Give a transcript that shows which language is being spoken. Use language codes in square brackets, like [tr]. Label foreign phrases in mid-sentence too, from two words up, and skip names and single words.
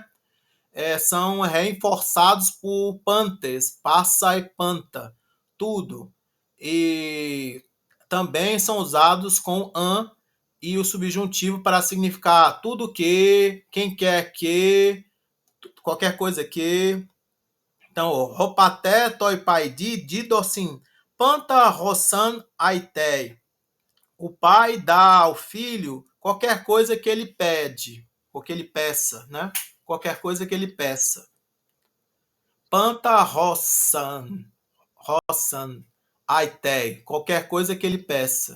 [pt] São reforçados por [el] πάντες, πᾶσα [pt] e panta, tudo. E também são usados com an e o subjuntivo para significar tudo que, quem quer que, qualquer coisa que. Então, [el] ὁ πατὴρ, τῷ παιδὶ, δίδωσι, πάντα, ὅσ' ἂν, αἰτῇ. [pt] O pai dá ao filho qualquer coisa que ele pede, ou que ele peça, né? Qualquer coisa que ele peça. [el] πάντα ὅσ' ἂν, ὅσ' ἂν, αἰτῇ, [pt] qualquer coisa que ele peça.